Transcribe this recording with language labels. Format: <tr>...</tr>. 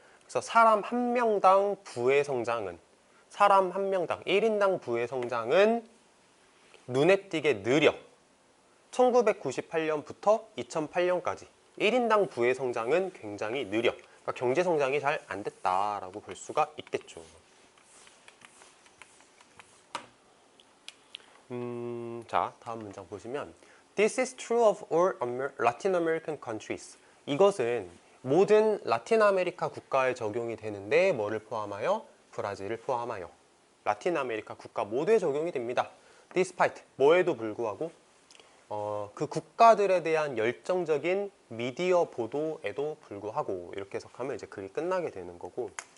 <ko>그래서 사람 한 명당 부의 성장은 사람 한 명당 1인당 부의 성장은 눈에 띄게 느려. 1998년부터 2008년까지 1인당 부의 성장은 굉장히 느려. 그러니까 경제 성장이 잘 안 됐다라고 볼 수가 있겠죠. 자, 다음 문장 보시면</ko> <en>This is true of all Latin American countries.</en> <ko>이것은 모든 라틴 아메리카 국가에 적용이 되는데 뭐를 포함하여? 브라질을 포함하여. 라틴 아메리카 국가 모두에 적용이 됩니다. Despite 뭐에도 불구하고 그 국가들에 대한 열정적인 미디어 보도에도 불구하고 이렇게 해석하면 이제 글이 끝나게 되는 거고.</ko>